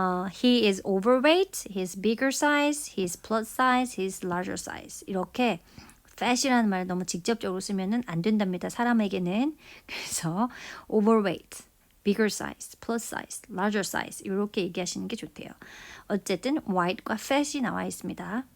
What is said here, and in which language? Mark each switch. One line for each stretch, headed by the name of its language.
English: He is overweight, he's bigger size, he's plus size, he's larger size.
Korean: 이렇게 fat이라는 말을 너무 직접적으로 쓰면은 안 된답니다. 사람에게는. 그래서 overweight, bigger size, plus size, larger size 이렇게 얘기하시는 게 좋대요. 어쨌든 white과 fat이 나와 있습니다.